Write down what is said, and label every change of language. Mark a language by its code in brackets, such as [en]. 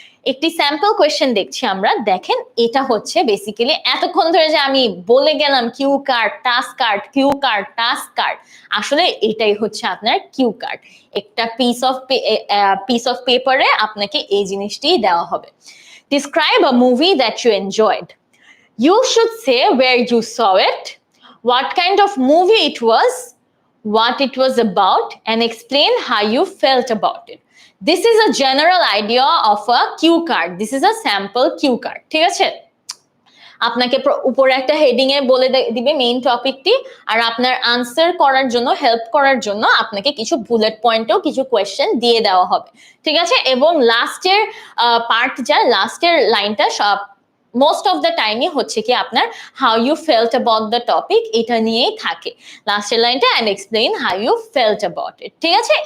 [bn] একটি sample question দেখছি আমরা, দেখেন এটা হচ্ছে বেসিক্যালি এতক্ষণ ধরে যে আমি বলে গেলাম cue card, task card, cue card, task card, আসলে এটাই হচ্ছে আপনার কিউ কার্ড। একটা পিস অফ পেপারে আপনাকে এই জিনিসটি দেওয়া হবে। [en] Describe a movie that you enjoyed. You should say where you saw it, what kind of movie it was, what it was about, and explain how you felt about it. This is a general idea of a cue card. This is a sample cue card. [bn] ঠিক আছে? আপনাকে উপরে একটা heading এ বলে দিবে main টপিকটি, আর আপনার answer করার জন্য, হেল্প করার জন্য আপনাকে কিছু বুলেট পয়েন্টও কিছু কোয়েশ্চেন দিয়ে দেওয়া হবে। ঠিক আছে? এবং লাস্টের পার্ট যা, লাস্টের লাইনটা সব মোস্ট অফ দ্য টাইমই হচ্ছে কি আপনার [en] how you felt about the topic, [bn] এটা নিয়েই থাকে লাস্টের লাইনটা, [en] And explain how you felt about it. [bn] ঠিক আছে?